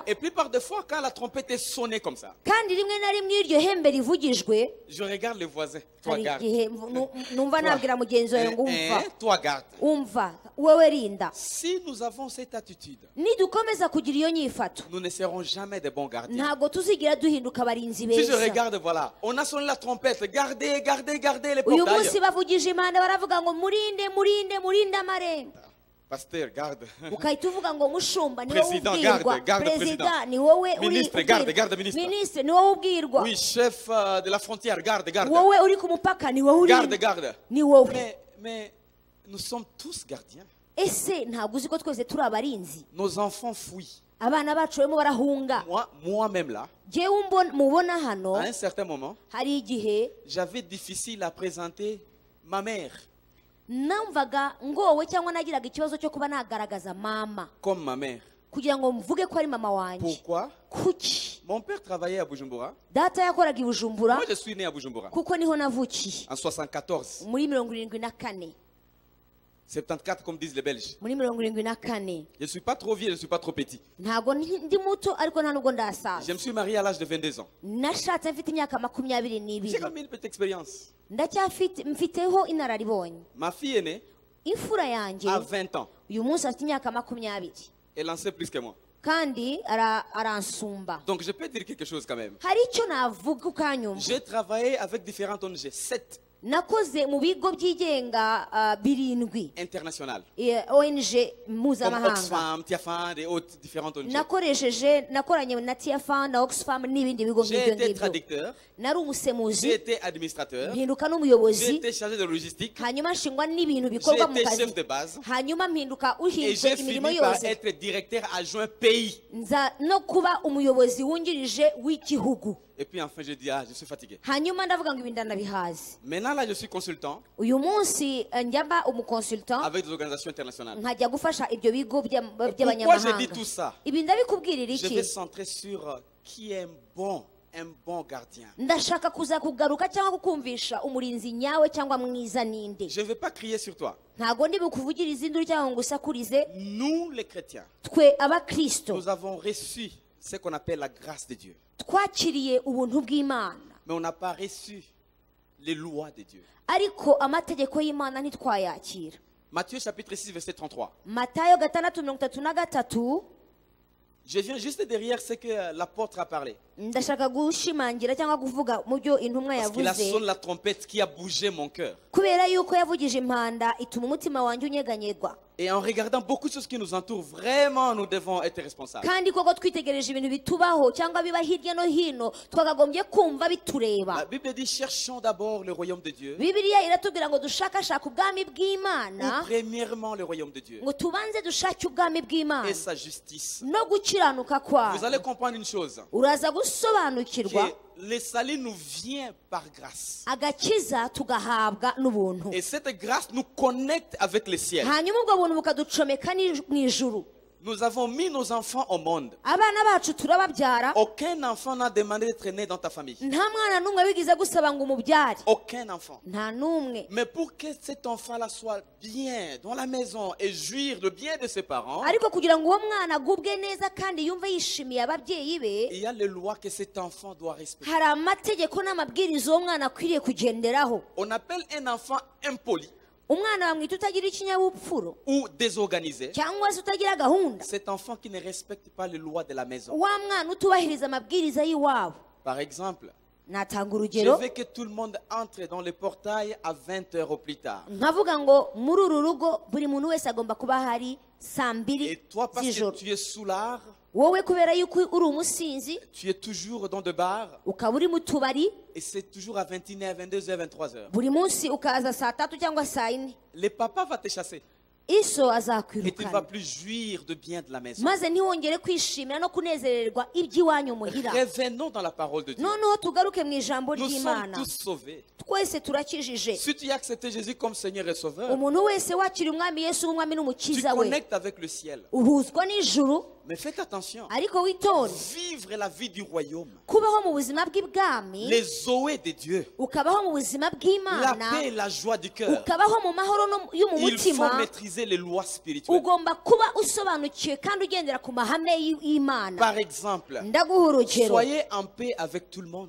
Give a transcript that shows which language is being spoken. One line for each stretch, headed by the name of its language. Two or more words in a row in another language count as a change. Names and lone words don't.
French: Et puis par des fois, quand la trompette est sonnée comme ça,
Kinyarwanda: Kandi rimwe na rimwe iryo hembe rivugijwe,
French: je regarde les voisins. Toi
Kinyarwanda: hari
French: garde.
Kinyarwanda: igihe numva nabwira mugenzi wawe ngo umva,
French: Toi garde.
Kinyarwanda: umva wowe rinda.
French: Si nous avons cette attitude,
Kinyarwanda: Nidukomeza kugira iyo nyifato,
French: nous ne serons jamais de bons gardiens.
Kinyarwanda: ntabwo tuzigira duhinduka abarinzi
French: Si je
Kinyarwanda: beza.
French: regarde, voilà, on a sonné la trompette. Gardez, gardez, gardez les
Kinyarwanda: Uyu
French: portails.
Kinyarwanda: munsi bavugije impanda baravuga ngo murinde murinde murinde amarembo.
French: Pasteur, garde.
Kinyarwanda: Ukahita uvuga ngo mushumba ni wowe
French: Président,
Kinyarwanda: ubwirwa,
French: garde,
Kinyarwanda: perezida ni wowe uri
French: Ministre, garde,
Kinyarwanda: ubwirwa,
French: garde, ministre.
Kinyarwanda: minisitiri ni wowe ubwirwa,
French: Oui, chef de la frontière, garde, garde.
Kinyarwanda: wowe uri ku mupaka ni wowe
French: Garde,
Kinyarwanda: urinda,
French: garde.
Kinyarwanda: ni wowe.
French: Mais nous sommes tous gardiens.
Kinyarwanda: Ese ntabwo uzi ko twese turi abarinzi?
French: Nos enfants fuient.
Kinyarwanda: Abana bacu barimo barahunga.
French: Moi-même là,
Kinyarwanda: Jyewe mubona hano,
French: à un certain moment,
Kinyarwanda: hari igihe
French: j'avais difficile à présenter ma mère
Kinyarwanda: namvaga ngowe cyangwa nagiraga ikibazo cyo kuba nagaragaza mama
French: comme ma mère.
Kinyarwanda: kugira ngo mvuge ko ari mama wanjye.
French: Pourquoi?
Kinyarwanda: Kuki?
French: Mon père travaillait à Bujumbura.
Kinyarwanda: Data yakoraga i Bujumbura
French: Moi, je suis né à Bujumbura
Kinyarwanda: kuko niho navukiye
French: en 74.
Kinyarwanda: muri 74,
French: 74 comme disent les Belges.
Kinyarwanda: muri 74.
French: Je ne suis pas trop vieux, je ne suis pas trop petit.
Kinyarwanda: Ntabwo ndi muto ariko nta nubwo
French: Je
Kinyarwanda: ndasaza.
French: me suis marié à l'âge de 22 ans.
Kinyarwanda: Nashatse mfite imyaka
French: J'ai
Kinyarwanda: 22.
French: quand même une petite expérience.
Kinyarwanda: Mfiteho inararibonye.
French: Ma fille aînée
Kinyarwanda: Imfura yanjye
French: a 20 ans.
Kinyarwanda: uyu munsi afite imyaka 20.
French: Elle en sait plus que moi.
Kinyarwanda: kandi aransumba.
French: Donc je peux dire quelque chose quand même.
Kinyarwanda: Hari icyo navuga ukanyumva.
French: J'ai travaillé avec différentes ONG, 7
Kinyarwanda: nakoze mu bigo byigenga birindwi
French: internationales.
Kinyarwanda: ONG
French: Comme
Kinyarwanda: mpuzamahanga.
French: Oxfam, Tiafand et autres différentes ONG.
Kinyarwanda: nakoranye na Tiafand na Oxfam n'ibindi bigo
French: J'ai
Kinyarwanda: nk'ibyo
French: été
Kinyarwanda: ngibyo.
French: traducteur,
Kinyarwanda: nari
French: j'ai
Kinyarwanda: umusemuzi
French: été administrateur,
Kinyarwanda: mpinduka
French: j'ai
Kinyarwanda: n'umuyobozi
French: été chargé de logistique,
Kinyarwanda: hanyuma nshingwa n'ibintu
French: j'ai
Kinyarwanda: bikorwa mu
French: été
Kinyarwanda: kazi
French: chef de base
Kinyarwanda: hanyuma mpinduka
French: et
Kinyarwanda: ushinzwe
French: j'ai
Kinyarwanda: imirimo
French: fini par
Kinyarwanda: yose
French: être directeur adjoint pays.
Kinyarwanda: nza no kuba umuyobozi wungirije w'igihugu.
French: Et puis enfin je dis, ah, je suis fatigué.
Kinyarwanda: hanyuma ndavuga ngo ibi ndanabihaze.
French: Maintenant là, je suis consultant
Kinyarwanda: uyu munsi njyamba umukonsultant
French: avec des organisations internationales.
Kinyarwanda: nkajya gufasha ibyo bigo
French: Pourquoi je dis
Kinyarwanda: by'abanyamahanga.
French: tout ça?
Kinyarwanda: ibi ndabikubwirira
French: Je vais
Kinyarwanda: iki?
French: centrer sur qui est un bon gardien.
Kinyarwanda: ndashaka kuza kugaruka cyangwa kukumvisha umurinzi nyawe cyangwa mwiza ninde.
French: Je ne vais pas crier sur toi.
Kinyarwanda: ntago ndi bukuvugiriza induru cyangwa ngo usakurize.
French: Nous les chrétiens,
Kinyarwanda: twe abakristo
French: nous avons reçu ce qu'on appelle la grâce de Dieu.
Kinyarwanda: twakiriye ubuntu bw'Imana
French: Mais on n'a pas reçu les lois de Dieu.
Kinyarwanda: ariko amategeko y'Imana ntitwayakira.
French: Matthieu chapitre 6 verset 33.
Kinyarwanda: Matayo 6:33.
French: Je viens juste derrière ce que l'apôtre a parlé.
Kinyarwanda: ndashaka gushimangira cyangwa kuvuga mu byo intumwa
French: Parce qu'il a
Kinyarwanda: yavuze
French: sonné la trompette qui a bougé mon cœur.
Kinyarwanda: kubera yuko yavugije impanda ituma umutima wanjye unyeganyegwa.
French: Et en regardant beaucoup de choses qui nous entourent, vraiment nous devons être responsables.
Kinyarwanda: kandi koko twitegereje ibintu bitubaho cyangwa biba hirya no hino twakagombye kumva bitureba.
French: La Bible dit cherchons d'abord le royaume de Dieu.
Kinyarwanda: Bibiliya iratubwira ngo dushakashake ubwami
French: Ou
Kinyarwanda: bw'Imana
French: premièrement le royaume de Dieu
Kinyarwanda: ngo tubanze dushake ubwami bw'Imana
French: et sa justice.
Kinyarwanda: no gukiranuka
French: Vous
Kinyarwanda: kwayo.
French: allez comprendre une chose.
Kinyarwanda: uraza gusobanukirwa
French: Que le salut nous vient par grâce.
Kinyarwanda: agakiza tugahabwa n'ubuntu
French: Et cette grâce nous connecte avec le ciel.
Kinyarwanda: hanyuma ubwo buntu bukaducomeka mu ijuru.
French: Nous avons mis nos enfants au monde.
Kinyarwanda: abana bacu turababyara.
French: Aucun enfant n'a demandé d'être né dans ta famille.
Kinyarwanda: nta mwana n'umwe wigize gusaba ngo umubyare.
French: Aucun enfant.
Kinyarwanda: nta n'umwe.
French: Mais pour que cet enfant-là soit bien dans la maison et jouir le bien de ses parents,
Kinyarwanda: ariko kugira ngo uwo mwana agubwe neza kandi yumve yishimiye ababyeyi be
French: il y a les lois que cet enfant doit respecter.
Kinyarwanda: hari amategeko n'amabwiriza uwo mwana akwiriye kugenderaho.
French: On appelle un enfant impoli
Kinyarwanda: umwana bamwita utagira ikinyabupfuro
French: ou désorganisé
Kinyarwanda: cyangwa se utagira gahunda.
French: cet enfant qui ne respecte pas les lois de la maison.
Kinyarwanda: wa mwana utubahiriza amabwiriza y'iwabo.
French: Par exemple,
Kinyarwanda: natanga
French: je
Kinyarwanda: urugero
French: veux que tout le monde entre dans le portail à 20 heures au plus tard.
Kinyarwanda: nkavuga ngo muri uru rugo buri muntu wese agomba kuba ahari saa
French: Et
Kinyarwanda: 2
French: toi, parce que
Kinyarwanda: z'ijoro.
French: tu es soulard,
Kinyarwanda: wowe kubera yuko uri umusinzi
French: tu es toujours dans de bars
Kinyarwanda: ukaba uri mu tubari
French: et c'est toujours à 21h, 22h, 23h.
Kinyarwanda: buri munsi ukaza saa 3 cyangwa saa 4
French: Le papa va te chasser
Kinyarwanda: iso
French: et tu ne vas
Kinyarwanda: azakwirukana
French: plus jouir de bien de la maison.
Kinyarwanda: maze ntiwongere kwishimira no kunezererwa iby'iwanyu muhira.
French: Revenons dans la parole de Dieu.
Kinyarwanda: noneho tugaruke mu ijambo
French: Nous sommes
Kinyarwanda: ry'Imana.
French: tous sauvés.
Kinyarwanda: twese turakijije.
French: Si tu as accepté Jésus comme Seigneur et Sauveur,
Kinyarwanda: umuntu wese wakira umwami Yesu nk'umwami
French: tu
Kinyarwanda: n'umukiza we
French: connectes avec le ciel.
Kinyarwanda: uhuzwa n'ijuru.
French: Mais faites attention.
Kinyarwanda: ariko witonde
French: Vivre la vie du royaume.
Kinyarwanda: kubaho mu buzima bw'ibwami
French: Les zoés de Dieu.
Kinyarwanda: ukabaho mu buzima
French: La
Kinyarwanda: bw'Imana
French: paix et la joie du cœur.
Kinyarwanda: ukabaho mu mahoro yo mu
French: Il faut
Kinyarwanda: mutima.
French: maîtriser les lois spirituelles.
Kinyarwanda: ugomba kuba usobanukiwe kandi ugendera ku mahame y'Imana.
French: Par exemple,
Kinyarwanda: ndaguha urugero
French: soyez en paix avec tout le monde.